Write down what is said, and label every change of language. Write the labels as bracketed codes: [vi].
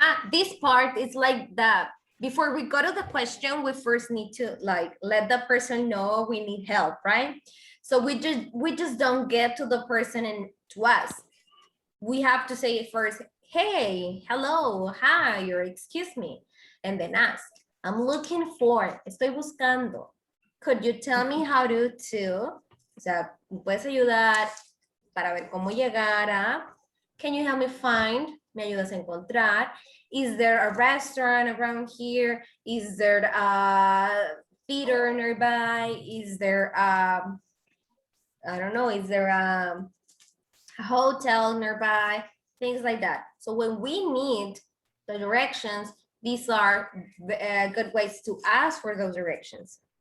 [en] This part is like the, before we go to the question, we first need to like let the person know we need help, right? So we just don't get to the person and to us. We have to say it first, hey, hello, hi, or excuse me, and then ask. I'm looking for, [es] estoy buscando. [en] Could you tell me how to, [es] o sea, ¿me puedes ayudar para ver cómo llegar a? [en] Can you help me find? [es] ¿Me ayudas a encontrar? [en] Is there a restaurant around here? Is there a theater nearby? Is there I don't know, is there a hotel nearby? Things like that. So when we need the directions, these are good ways to ask for those directions.